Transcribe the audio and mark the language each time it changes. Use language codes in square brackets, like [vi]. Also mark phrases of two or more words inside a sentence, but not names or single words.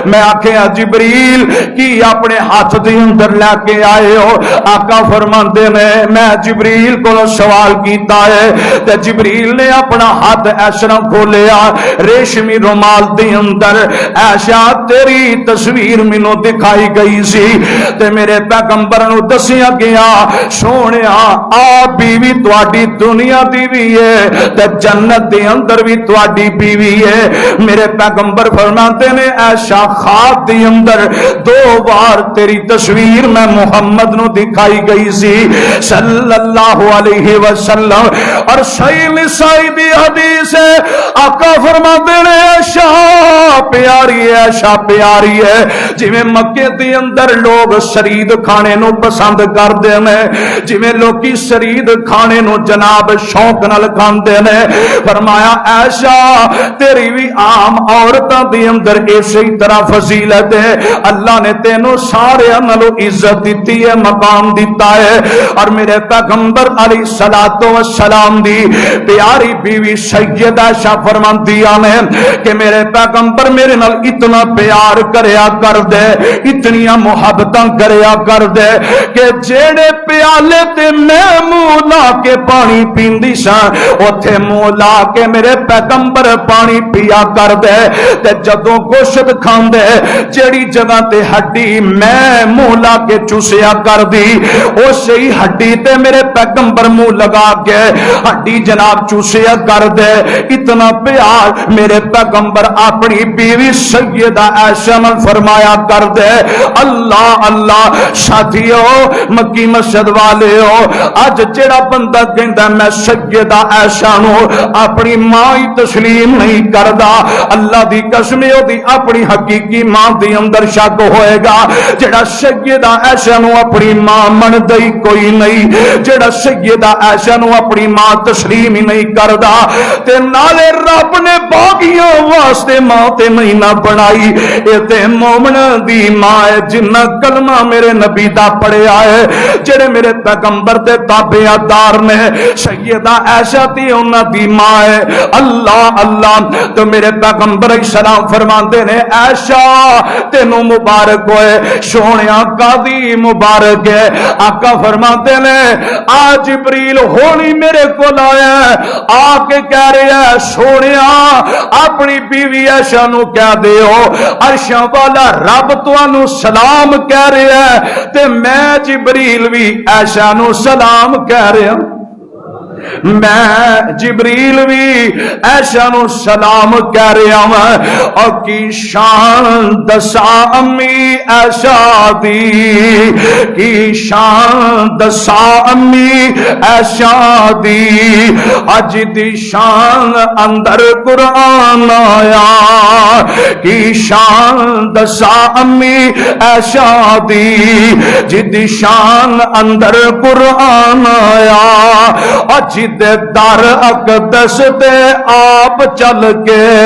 [pa] میں آکھیا جبریل کی اپنے ہاتھ دے اندر لے کے آئے ہو؟ آقا فرماتے ہیں میں جبریل کو سوال کیتا ہے تے جبریل نے اپنا ہاتھ ایسا کھولیا ریشمی رومال دے اندر عائشہ تیری تصویر مینوں دکھائی گئی سی تے میرے پیغمبر نو دسیا گیا سونیا آ بیوی تواڈی دنیا دی بھی ہے تے جنت دے اندر بھی تواڈی بیوی ہے۔ میرے پیغمبر فرماتے نے عائشہ خواب دے اندر دو بار تیری تصویر میں محمد نو دکھائی گئی سی [ar] صلی اللہ علیہ وسلم۔ [pa] اور صحیح نسائی دی حدیث ہے آقا فرماتے نے عائشہ پیاری ہے، عائشہ پیاری ہے جویں مکے دے اندر لوگ شرید کھانے نو پسند کردے نے، جویں لوکی شرید کھانے نو جناب شوق نال کھاندے نے، فرمایا عائشہ تیری بھی عام عورتاں دے اندر اسی طرح فضیلت ہے، اللہ نے تینوں سارے نالوں عزت دیتی ہے، مقام دیتا ہے۔ اور میرے پیغمبر [ar] علیہ الصلوۃ والسلام [pa] دی پیاری بیوی سیدہ عائشہ فرماندیاں نے کہ میرے پیغمبر میرے نال اتنا پیار کریا کر دے، اتنیاں محبتاں کریا کر دے کہ جیڑے پیالے تے میں منہ لا کے پانی پیندی ساں اوتھے منہ لا کے میرے پیغمبر پانی پیا کر دے تے جدوں گوشت کھاندے جیڑی جگہ تے ہڈی میں منہ لا کے چوسیا کر دی اسی ہڈی تے میرے پیغمبر منہ لگا کے ہڈی جناب چوسیا کر دے۔ اتنا پیار میرے پیغمبر اپنی بیوی سیدہ عائشہ نال فرمایا کر دے۔ اللہ اللہ ساتھیو مکی مسجد والے ہو اج جڑا بندہ کہندا میں سیدہ عائشہ نو اپنی ماں ہی تسلیم نہیں کردا اللہ دی قسم دی اپنی حقیقی ماں دی اندر شک ہوئے گا۔ جڑا سیدہ عائشہ نو اپنی ماں مندا ہی کوئی نہیں، جڑا سیدہ عائشہ نو اپنی ماں تسلیم ہی نہیں کردا تے نالے رب نے باغیاں واسطے ماں تے نہیں نہ بنائی، اے تے مومن دی ماں ہے جنہ کلمہ میرے نبی دا پڑھیا ہے، جڑے میرے پیغمبر دے تابعدار نے سیدہ عائشہ تے انہاں دی ماں ہے۔ اللہ اللہ تو میرے پیغمبر السلام فرماندے نے عائشہ تینوں مبارک ہوئے سونیا قاضی مبارک ہے۔ آقا فرماتے نے آج جبریل ہونی میرے کو آیا آ کے کہہ رہا ہے سونیا اپنی بیوی عائشہ نو کہہ دیو عرشاں والا رب تانوں سلام کہہ رہا ہے تے میں جبریل بھی عائشہ نو سلام کہہ رہا ہوں۔ میں جبریل بھی ایشا نو سلام کہہ رہا ہوں اور کی شان دسا امی ایشا دی کی شان دسا امی ایشا دی اج دی شان اندر قرآن آیا کی شان دسا امی ایشا دی جدی شان اندر قرآن آیا اجد در اقدس تے آپ چل کے